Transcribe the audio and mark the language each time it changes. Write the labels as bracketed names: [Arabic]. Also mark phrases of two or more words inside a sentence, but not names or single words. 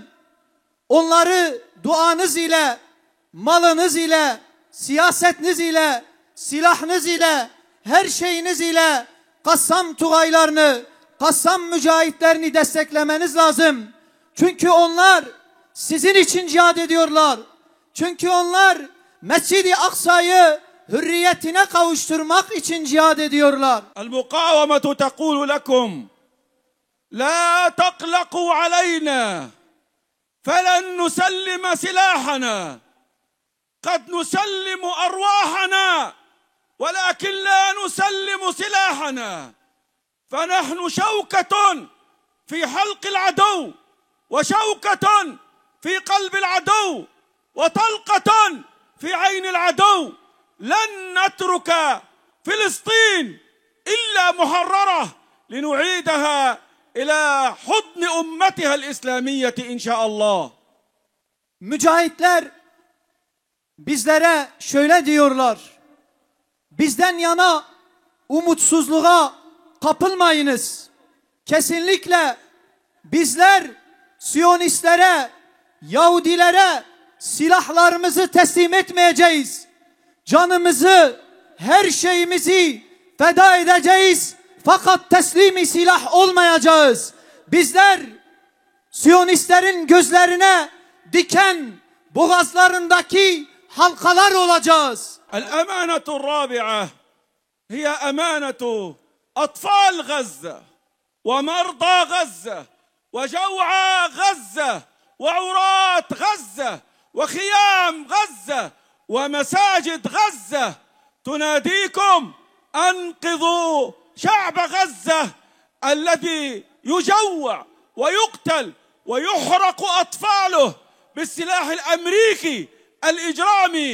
[Turkish] Onları duanız ile, malınız ile, siyasetiniz ile, silahınız ile, her şeyiniz ile Kassam Tugaylarını, Kassam mücahitlerini desteklemeniz lazım. Çünkü onlar sizin için cihad ediyorlar. Çünkü onlar Mescid-i Aksa'yı hürriyetine kavuşturmak için cihad ediyorlar. [Arabic] المقاومة تقول لكم لا تقلقوا علينا فلن نسلم سلاحنا قد نسلم أرواحنا ولكن لا نسلم سلاحنا فنحن شوكة في حلق العدو وشوكة في قلب العدو وطلقة في عين العدو لن نترك فلسطين إلا محررة لنعيدها إلى حضن أمتها الإسلامية إن شاء الله. [Turkish] Mücahitler bizlere şöyle diyorlar: bizden yana umutsuzluğa kapılmayınız. Kesinlikle bizler Siyonistlere, Yahudilere silahlarımızı teslim etmeyeceğiz. Canımızı, her şeyimizi feda edeceğiz. Fakat teslimi silah olmayacağız. Bizler Siyonistlerin gözlerine diken, boğazlarındaki halkalar olacağız. [Arabic] الأمانة الرابعة هي أمانة أطفال غزة ومرضى غزة وجوعى غزة وعراة غزة وخيام غزة ومساجد غزة تناديكم أنقذوا شعب غزة الذي يجوع ويقتل ويحرق أطفاله بالسلاح الأمريكي الإجرامي.